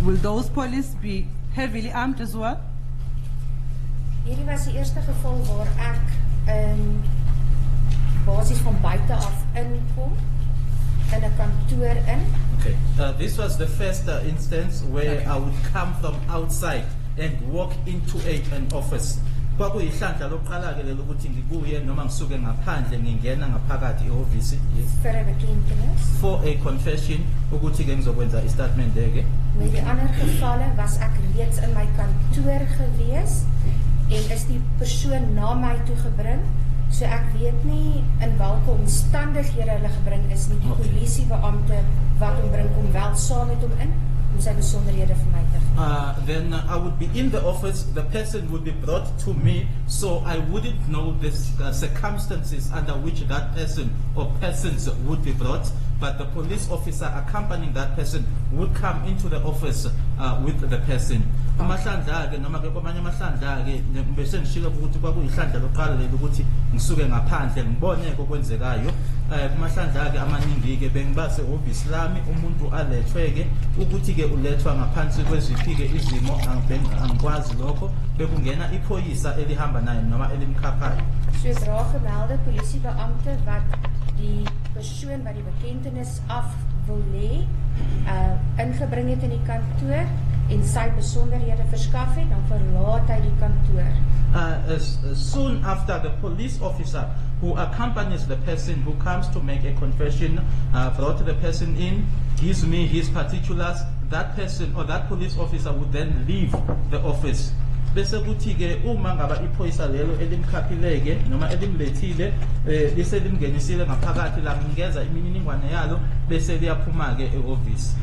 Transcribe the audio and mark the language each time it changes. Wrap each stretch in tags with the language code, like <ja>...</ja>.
<en>Will those police be heavily armed as well?</en> <af>Hierdie was die eerste geval waar ek basis van buite af inkom in 'n kantoor in.</af> <en>Okay. This was the first instance where I would come from outside and walk into an office.</en> <zu>Kwakuyihlandla lokuqala ke lelo ukuthi ngibuye noma ngisuke ngaphandle ngingena ngaphakathi e-office</zu> <af>Vir 'n bekentenis.</af> <en>for a confession</en> <zu>ukuthi ke ngizokwenza i-statement ke.</zu> <af>Met die ander gevalle was ek reeds in my kantoor gewees en is die persoon na my toe gebring. So ek weet nie in watter omstandighede hulle gebring is nie. Die polisiebeampte wat hom bring kom wel saam met hom in om sy besonderhede vir my te gee.</af> <en>Then I would be in the office, the person would be brought to me, so I wouldn't know the circumstances under which that person or persons would be brought, but the police officer accompanying that person would come into the office with the person.</en> <zu>Amahlandla ke noma ke kwamanye amahlandla ke bese ngishilo ukuthi kwakuyihlandla loqala leli ukuthi ngisuke ngaphandle ngibone okwenzekayo. Amahlandla ke amaningi ke bengibase office lami umuntu alethwe ke ukuthi ke ulethwa ngaphansi kweziphi ke izimo angikwazi lokho bekungena iphoyisa elihamba naye noma elimkhaphayo.</zu> <af>Sodra gemelde polisiebeampte wat die persoon wat die bekentenis af wil lê, ingebring het in die kantoor en sy besonderhede verskaf het, dan verlaat hy die kantoor.</af> <en>As soon after the police officer who accompanies the person who comes to make a confession brought the person in, gives me his particulars, that person or that police officer would then leave the office.</en> <zu>Bese kuthi ke uma ngaba iphoyisa lelo elimkhaphileke noma elimlethile bese limngenisile ngaphakathi la ngingeza imininingwane yalo bese liyaphuma ke e-office.</zu>